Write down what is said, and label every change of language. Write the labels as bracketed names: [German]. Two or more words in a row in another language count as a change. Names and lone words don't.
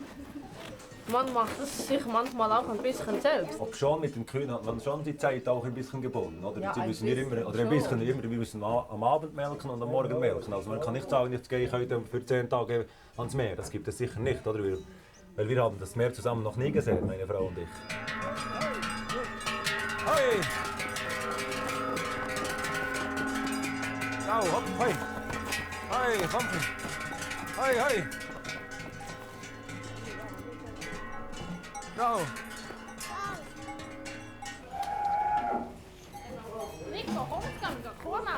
[German] Man macht es sich manchmal auch ein bisschen selbst. Ob schon mit den Kühen hat man schon die Zeit auch ein bisschen gebunden, oder? Ja, Sie müssen wir müssen am Abend melken und am Morgen melken. Also man kann nicht sagen, jetzt gehe ich heute für 10 Tage ans Meer. Das gibt es sicher nicht, oder? Weil wir haben das Meer zusammen noch nie gesehen, meine Frau und ich. [Dutch] Hoi! Nou, hop, hoi! Hoi, Humphrey! Hoi, hoi! Nou! Nico, kom, ik kan het gewoon nou.